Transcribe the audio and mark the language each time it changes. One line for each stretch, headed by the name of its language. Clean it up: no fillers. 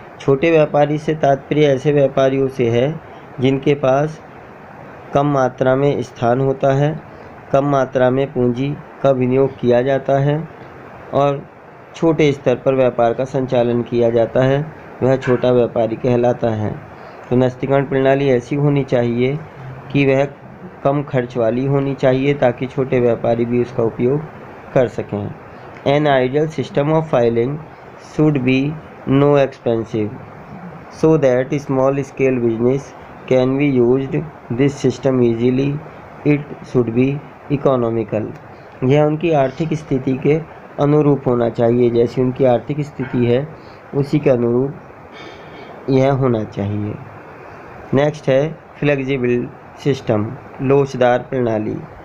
Hindi: छोटे व्यापारी से तात्पर्य ऐसे व्यापारियों से है जिनके पास कम मात्रा में स्थान होता है, कम मात्रा में पूंजी का विनियोग किया जाता है और छोटे स्तर पर व्यापार का संचालन किया जाता है, वह छोटा व्यापारी कहलाता है। तो नस्तीकरण प्रणाली ऐसी होनी चाहिए कि वह कम खर्च वाली होनी चाहिए, ताकि छोटे व्यापारी भी उसका उपयोग कर सकें।
English: An ideal system of filing should be no expensive so that small scale business can be used this system easily. It should be economical.
Hindi: यह उनकी आर्थिक स्थिति के अनुरूप होना चाहिए, जैसी उनकी आर्थिक स्थिति है उसी के अनुरूप यह होना चाहिए। नेक्स्ट है फ्लेक्सिबल सिस्टम, लोचदार प्रणाली।